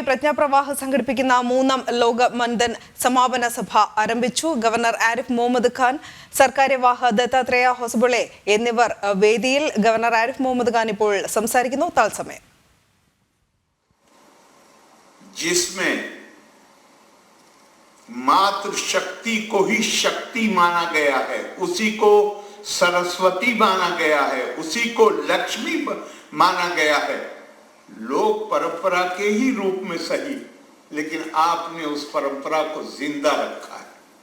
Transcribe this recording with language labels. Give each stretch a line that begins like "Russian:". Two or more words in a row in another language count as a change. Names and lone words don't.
Malayalam: പ്രജ്ഞാപ്രവാഹ സംഘടിപ്പിക്കുന്ന മൂന്നാം ലോക മന്ദൻ സമാപന സഭ ആരംഭിച്ചു. ഗവർണർ ആരിഫ് മുഹമ്മദ് ഖാൻ, സർക്കാര്യവാഹ ദത്താത്രേയ ഹൊസബുളെ എന്നിവർ വേദിയിൽ. ഗവർണർ ആരിഫ് മുഹമ്മദ് ഖാൻ ഇപ്പോൾ സംസാരിക്കുന്നു. തത്സമയം
Hindi: जिसमें मातृशक्ति को ही शक्ति माना गया है, उसी को सरस्वती माना गया है, उसी को लक्ष्मी माना गया है। लोक परंपरा के ही रूप में सही, लेकिन आपने उस परंपरा को जिंदा रखा है।